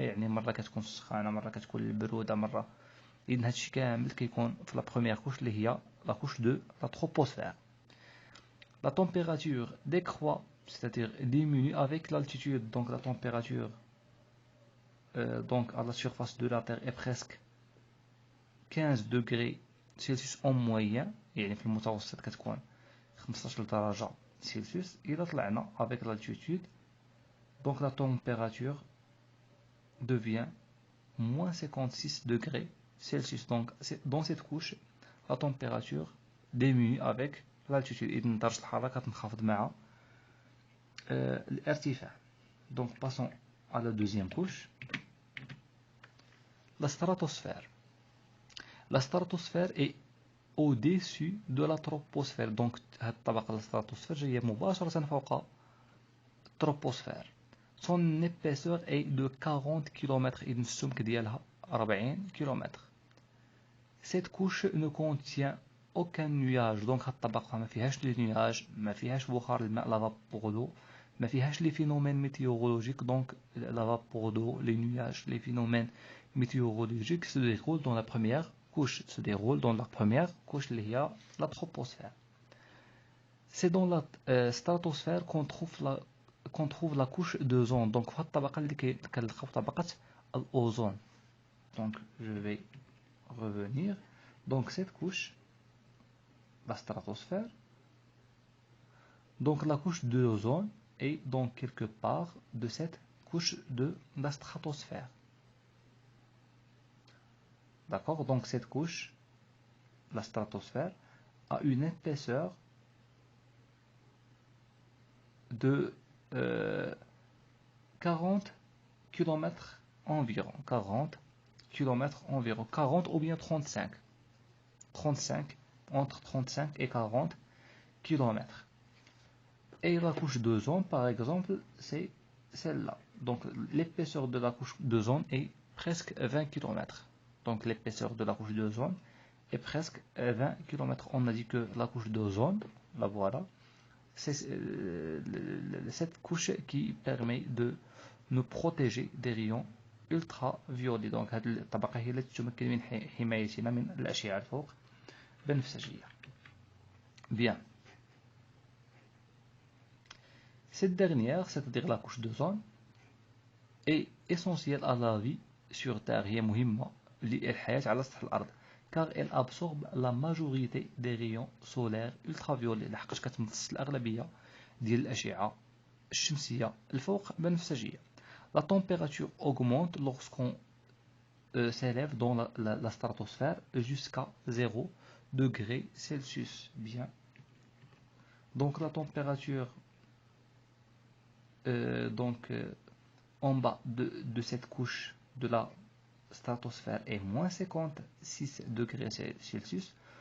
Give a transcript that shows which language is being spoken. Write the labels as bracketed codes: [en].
[ar] يعني مره كتكون السخانه، مره كتكون البروده، مره. اذن هادشي كامل كيكون في [fr] لا بروميير كوش [ar] اللي هي [fr] لا كوش دو لا troposphère. La température décroît, c'est-à-dire diminue avec l'altitude. Donc la température donc à la surface de la Terre est presque 15 degrés Celsius en moyenne. [ar] يعني في المتوسط كتكون 15 درجة Celsius. إذا طلعنا [fr] avec l'altitude, donc la température devient moins 56 degrés Celsius. Donc dans cette couche, la température diminue avec l'altitude. [ar] إذن درجة الحرارة كتنخفض مع الارتفاع. [fr] Donc passons à la deuxième couche, la stratosphère. La stratosphère est au-dessus de la troposphère. [ar] Donc هذه الطبقة الستراتوسفير جاية مباشرة فوق التروبوسفير. [fr] Son épaisseur est de 40 km. [ar] إذن السمك ديالها 40 km. [fr] Cette couche ne contient aucun nuage. [ar] Donc هذه الطبقة ما فيهاش لي نياج، ما فيهاش بخار الماء [fr] لا فابور دو، [ar] ما فيهاش [fr] لي فينومين ميتيورولوجيك. دونك لا فابور دو، لي نياج، لي فينومين météorologiques se déroulent dans la première couche, [ar] اللي هي [fr] la troposphère. C'est dans la stratosphère qu'on trouve la couche d'ozone. [ar] Donc في الطبقة اللي كنلقاو طبقة الأوزون. [fr] Donc je vais revenir. Donc cette couche, la stratosphère, donc la couche d'ozone est donc quelque part de cette couche de la stratosphère. D'accord? Donc cette couche, la stratosphère, a une épaisseur de 40 km environ. 40 km environ. 40 ou bien 35. 35, entre 35 et 40 km. Et la couche d'ozone, par exemple, c'est celle-là. Donc l'épaisseur de la couche d'ozone est presque 20 km. Donc l'épaisseur de la couche d'ozone est presque 20 km. On a dit que la couche d'ozone, la voilà, c'est cette couche qui permet de nous protéger des rayons ultraviolets. [ar] Donc هذه الطبقة هي التي تمكن من حمايتنا من الأشعة الفوق بنفسجية. [fr] Bien. Cette dernière, c'est-à-dire la couche d'ozone, est essentielle à la vie sur Terre. [ar] هي مهمة للحياة على سطح الأرض. [fr] car elle absorbe la majorité des rayons solaires ultraviolets. [ar] لحقاش كتمتص الأغلبية ديال الأشعة الشمسية الفوق بنفسجية. [fr] La température augmente lorsqu'on s'élève dans la stratosphère jusqu'à 0 degré Celsius. Bien. Donc la température en bas de cette couche de la stratosphère est moins 56 degrés Celsius.